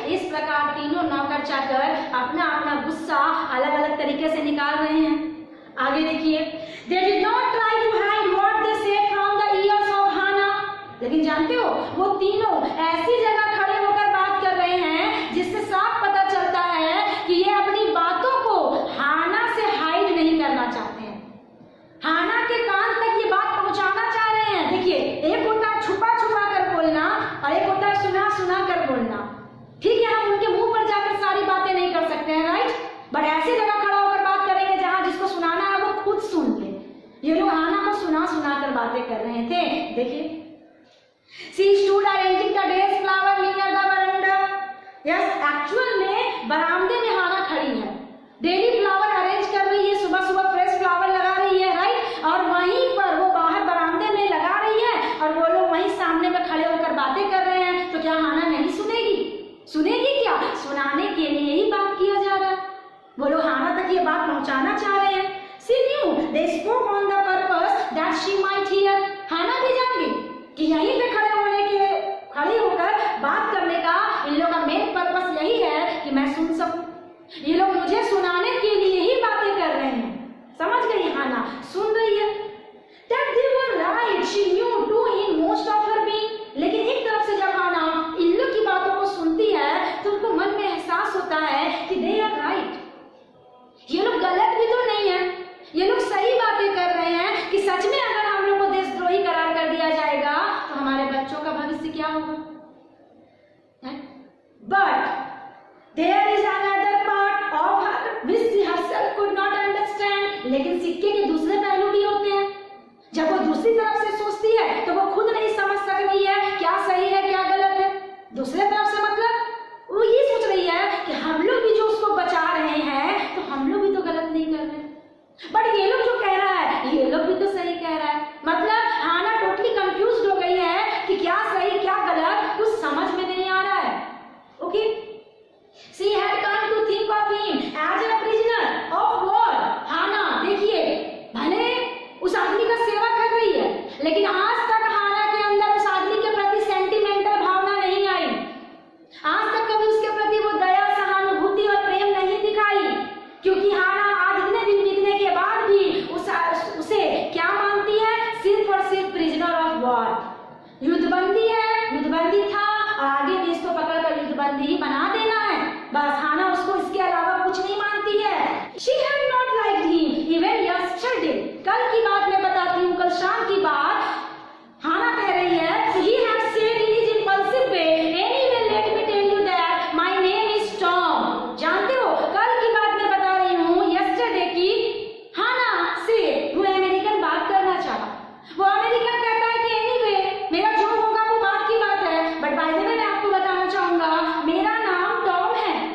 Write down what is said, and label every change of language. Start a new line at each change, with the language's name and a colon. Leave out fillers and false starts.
Hindi: प्रकार तीनों नौकर चाकर अपना अपना गुस्सा अलग अलग तरीके से निकाल रहे हैं। आगे देखिए,
English: they did not try to hide what they said from the ears of Hana।
Hindi: लेकिन जानते हो वो तीनों ऐसी जगह खड़े होकर बात कर रहे हैं जिससे साफ पता चलता है कि ये अपनी बातों को हाना से हाइड नहीं करना चाहते हैं, हाना के कान तक ये बात पहुंचाना चाह रहे हैं। देखिए, एक होता है छुपा छुपा कर बोलना और एक होता है सुना सुना कर बोलना। ठीक है, हम उनके मुंह पर जाकर सारी बातें नहीं कर सकते हैं, राइट, बट ऐसी जगह खड़ा होकर बात करेंगे जहां जिसको सुनाना है वो खुद सुन ले। ये लोग हाना को सुना सुना कर बातें कर रहे थे। देखिए,
English: she stood arranging the days flower near the veranda।
Hindi: Yes, actual में बरामदे में हाना खड़ी है, डेली फ्लावर अरेंज कर रही है, सुबह सुबह फ्रेश फ्लावर लगा रही है, राइट, और वहीं पर वो बाहर बरामदे में लगा रही है और वो लोग वहीं सामने में खड़े होकर बातें कर रहे हैं। तो क्या हाना नहीं सुनेगी? सुनेगी क्या? सुनाने के लिए ही बात किया जा रहा है। वो लोग हाना तक ये बात पहुंचाना चाह रहे हैं।
English: She knew they spoke on the purpose that she might hear।
Hindi: हाना भी जान गई कि यहीं पे खड़े होकर बात करने का इन लोगों का मेन पर्पस यही है कि मैं सुन सकूं। ये लोग मुझे सुनाने के लिए ही बातें कर रहे हैं। समझ गई हाना, सुन रही है।
English: That they were right, she knew too in most of her being।
Hindi: लेकिन एक तरफ से जब हाना इन लोग की बातों को सुनती है तो उनको मन में एहसास होता है कि
English: they are right,
Hindi: ये लोग गलत भी तो नहीं है, ये लोग सही बातें कर रहे हैं कि सच में अगर हम लोग को देशद्रोही करार कर दिया जाएगा तो हमारे बच्चों का भविष्य क्या होगा।
English: But there is another part of her which she herself could not understand.
Hindi: लेकिन सिक्के के दूसरे पहलू भी होते हैं। जब वो दूसरी तरफ से सोचती है तो वो खुद नहीं समझ सक रही है क्या सही है क्या गलत है। दूसरे तरफ से मतलब वो ये सोच रही है कि हम लोग भी जो उसको बचा रहे हैं तो हम लोग भी तो गलत नहीं कर रहे, बट ये लोग जो कह रहा है ये लोग भी तो सही कह रहा है। मतलब हाना टोटली कंफ्यूज्ड हो गई है कि क्या सही क्या गलत कुछ समझ में नहीं आ रहा है।
English: Okay, she had come to think of him as a prisoner of war।
Hindi: हाना देखिए, भले उस आदमी का सेवा कर रही है लेकिन आज तक हाना के अंदर उस आदमी के प्रति सेंटिमेंटल भावना नहीं आई। आज तक कभी उसके प्रति वो दया सहानुभूति और प्रेम नहीं दिखाई, क्योंकि हाना आज इतने दिन बीतने के बाद भी उसे क्या मानती है? सिर्फ और सिर्फ प्रिजनर ऑफ वॉर। युद्धबंदी है, युद्धबंदी था और आगे भी इसको पकड़कर युद्धबंदी ही बना देना है, बस। हाना उसको इसके अलावा कुछ नहीं मानती है। She had not liked him even yesterday। कल की बात मैं बताती हूँ, कल शाम की बात। हाना कह रही है
English: he had said in his impulsive way, anyway let me tell you that my name is Tom।
Hindi: जानते हो, कल की बात मैं बता रही हूँ, yesterday की। हाना से वो अमेरिकन बात करना चाहा। वो अमेरिकन कहता है कि एनीवे मेरा जो होगा वो बात की बात है,
English: but by the way
Hindi: मैं आपको बताना चाहूंगा मेरा नाम टॉम है।